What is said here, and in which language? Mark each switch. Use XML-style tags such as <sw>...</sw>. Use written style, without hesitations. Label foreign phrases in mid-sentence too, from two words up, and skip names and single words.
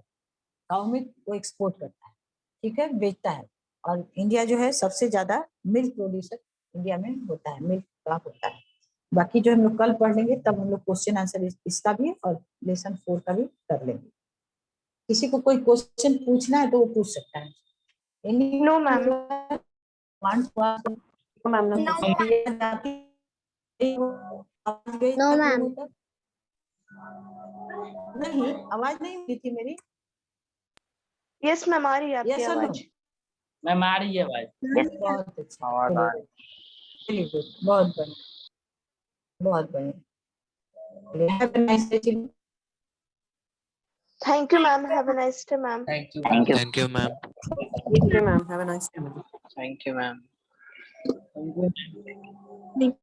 <en>cow milk</en> <hi>वो एक्सपोर्ट करता है, ठीक है, बेचता है. और इंडिया जो है सबसे ज्यादा</hi> <en>milk producer</en> <hi>इंडिया में होता है, मिल्क का होता है. बाकी जो हम लोग कल पढ़ लेंगे तब हम लोग</hi> <en>question answer</en> <hi>इसका भी और लेसन 4 का भी कर लेंगे. किसी को कोई क्वेश्चन पूछना है तो वो पूछ सकता है.</hi> <en>No, ma'am. No, ma'am. No, ma'am.</en> <hi>नहीं, आवाज नहीं मिली थी मेरी.</hi> <en>Yes, ma'am.</en> <hi>आ रही है आपकी</hi> <en>Yes or no?</en> <hi>आवाज. मैम आ रही है आवाज. बहुत अच्छा, आवाज आ रही. चलिए गुड, बहुत बढ़िया, बहुत बढ़िया.</hi> <en>Have a nice day, children. Thank you, ma'am. Have a nice day, ma'am. Thank you. Thank you. Thank you, ma'am. Thank you, ma'am. Have a nice day. Thank you, ma'am. Thank you.</en>